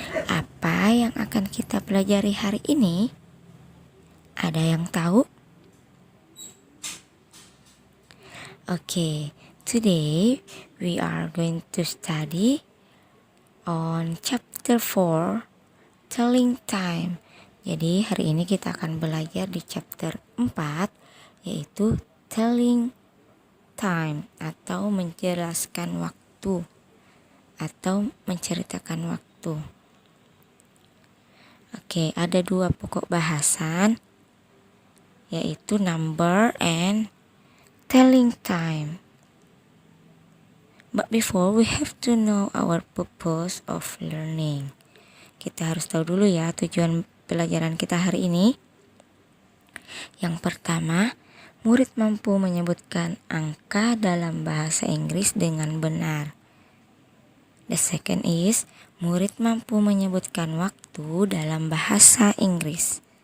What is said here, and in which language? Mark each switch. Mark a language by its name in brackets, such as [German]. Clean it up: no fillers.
[Indonesian] Apa yang akan kita pelajari hari ini? Ada yang tahu? [English] Okay, today we are going to study on chapter 4, telling time. [Indonesian] Jadi hari ini kita akan belajar di chapter 4, yaitu telling time atau menjelaskan waktu atau menceritakan waktu. Oke, ada dua pokok bahasan, yaitu number and telling time. [English] But before, we have to know our purpose of learning. [Indonesian] Kita harus tahu dulu ya tujuan pelajaran kita hari ini. Yang pertama, murid mampu menyebutkan angka dalam bahasa Inggris dengan benar. The second is, murid mampu menyebutkan waktu dalam bahasa Inggris.